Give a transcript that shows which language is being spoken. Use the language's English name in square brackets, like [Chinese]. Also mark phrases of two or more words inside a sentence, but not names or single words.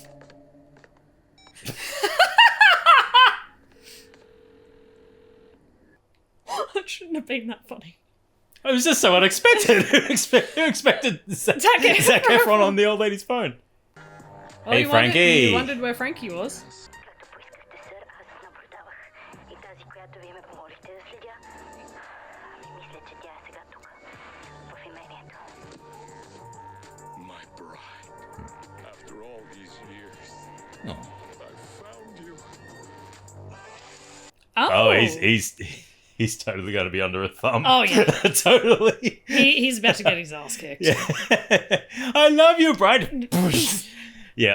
[English] That shouldn't have been that funny. It was just so unexpected. Who expected Zac Zac Efron on the old lady's phone? Oh, Hey, you Frankie. You wondered where Frankie was. [Bulgarian] Както поискахте, сър, аз наблюдавах. И тази, която вие ме помолихте да следя, мисля, че тя е сега тук, в имението. [English] My bride. After all these years, Oh, I found you. oh he's totally going to be under a thumb. Oh, yeah. Totally. He's about to get his ass kicked. Yeah. I love you, bride. Yeah.